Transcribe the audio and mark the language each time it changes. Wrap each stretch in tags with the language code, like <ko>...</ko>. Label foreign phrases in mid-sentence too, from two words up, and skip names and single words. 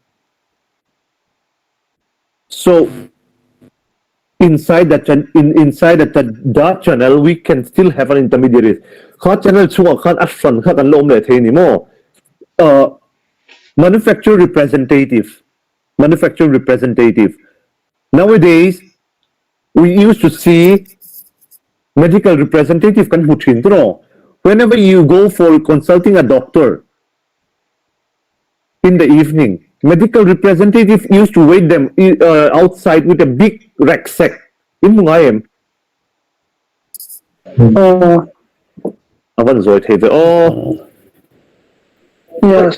<en>So inside that channel, we can still have an intermediaries. Channel manufacturer representative. Nowadays, we used to see medical representative</en> <lus>kan hutin tro.</lus> <en>Whenever you go for consulting a doctor in the evening, medical representative used to wait them outside with a big rucksack. In Mungayam. Yes.</en>